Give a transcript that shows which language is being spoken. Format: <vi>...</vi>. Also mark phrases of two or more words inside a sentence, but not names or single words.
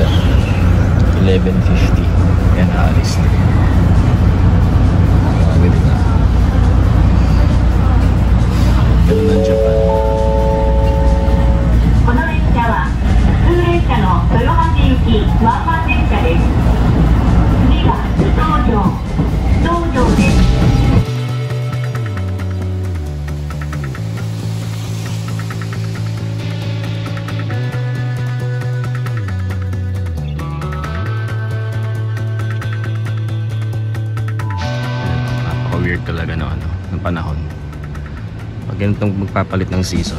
<tl>11:50. Yan, alis na. Ganun na. Ganun na Japan.</tl> <ja>この列車は普通列車の豊橋行きワンマン電車です。次は道場です。</ja> <tl>Weird talaga ng panahon pag ganitong magpapalit ng season.</tl>